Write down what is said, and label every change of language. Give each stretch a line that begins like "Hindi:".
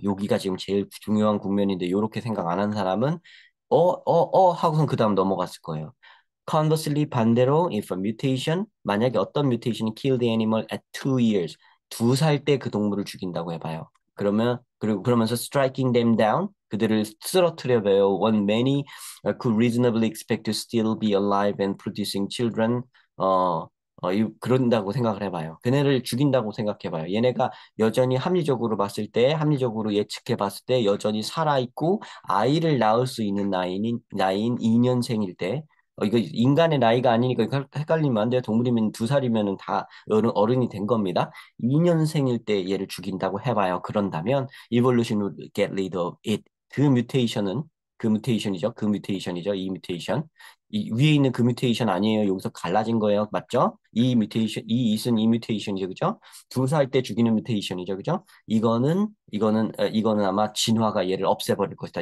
Korean: 여기가 지금 제일 중요한 국면인데 이렇게 생각 안 한 사람은 하고선 그 다음 넘어갔을 거예요.
English: Conversely,
Korean: 반대로,
English: if a mutation,
Korean: 만약에 어떤 mutation이
English: kill the animal at 2 years,
Korean: 2살 때 그 동물을 죽인다고 해봐요. 그러면서
English: striking them down,
Korean: 그들을 쓰러뜨려 봐요.
English: When many could reasonably expect to still be alive and producing children,
Korean: 그런다고 생각을 해봐요. 그네를 죽인다고 생각해봐요. 얘네가 여전히 합리적으로 예측해 봤을 때 여전히 살아있고 아이를 낳을 수 있는 나이인 2년생일 때, 이거 인간의 나이가 아니니까 헷갈리면 안 돼요. 동물이면 2살이면 다 어른이 된 겁니다. 2년생일 때 얘를 죽인다고 해봐요. 그런다면
English: evolution would get rid of it.
Korean: 그 뮤테이션은 그 뮤테이션이죠. 이 뮤테이션. 이 위에 있는 그 뮤테이션 아니에요. 여기서 갈라진 거예요. 맞죠? 이 it은 이 뮤테이션이죠. 그죠? 2살 때 죽이는 뮤테이션이죠. 그죠? 이거는 아마 진화가 얘를 없애버릴 것이다.